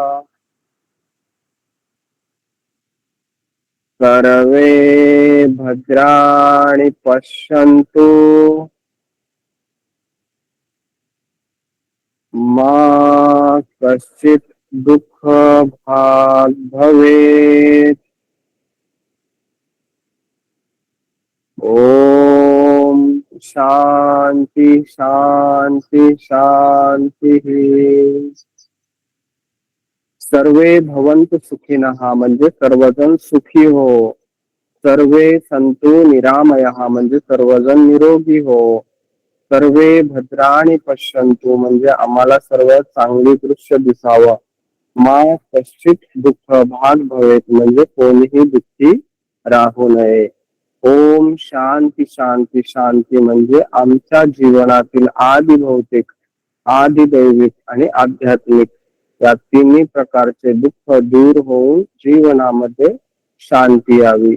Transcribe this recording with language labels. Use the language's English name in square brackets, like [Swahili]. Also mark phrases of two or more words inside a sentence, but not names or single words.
[Sanskrit] सर्वे भद्राणि पश्यन्तु मा कश्चित् दुःख भाग् भवेत्. ओम शांति शांति शांति. सर्वे भवन्तु सुखिनः [Marathi] म्हणजे सर्वजण सुखी हो. [Sanskrit] सर्वे सन्तु निरामयः [Marathi] म्हणजे सर्वजण निरोगी हो. [Sanskrit] सर्वे भद्राणि पश्यन्तु [Marathi] म्हणजे आम्हाला सर्व चांगली दृश्य दिसावं. [Sanskrit] मा कश्चित् दुःख भाग भवेत [Marathi] म्हणजे कोणीही दुःखी राहू नये. [Sanskrit] ओम शांती शांती शांती [Marathi] म्हणजे आमच्या जीवनातील आदि भौतिक, आदि दैविक आणि आध्यात्मिक या तिन्ही प्रकारचे दुःख दूर होऊन जीवनामध्ये शांती यावी.